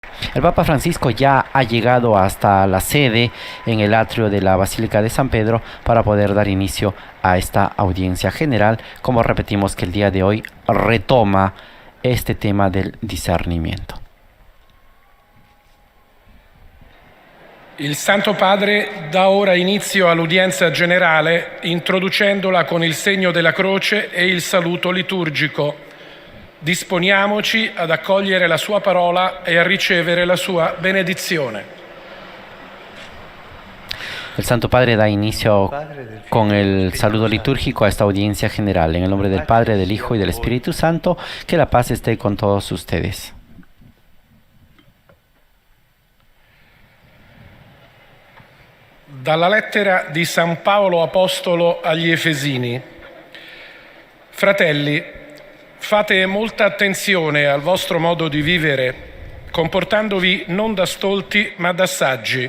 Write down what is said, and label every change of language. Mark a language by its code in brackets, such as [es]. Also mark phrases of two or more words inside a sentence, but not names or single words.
[es] El Papa Francisco ya ha llegado hasta la sede en el atrio de la Basílica de San Pedro para poder dar inicio a esta audiencia general, como repetimos que el día de hoy retoma este tema del discernimiento. [it] Il Santo Padre dà ora inizio all'udienza generale introducendola con il segno della croce e il saluto liturgico. Disponiamoci ad accogliere la sua parola e a ricevere la sua benedizione. [es] El Santo Padre da inicio con el saludo litúrgico a esta audiencia general. En el nombre del Padre, del Hijo y del Espíritu Santo, que la paz esté con todos ustedes. [it] Dalla lettera di San Paolo Apostolo agli Efesini. Fratelli, fate molta attenzione al vostro modo di vivere, comportandovi non da stolti ma da saggi.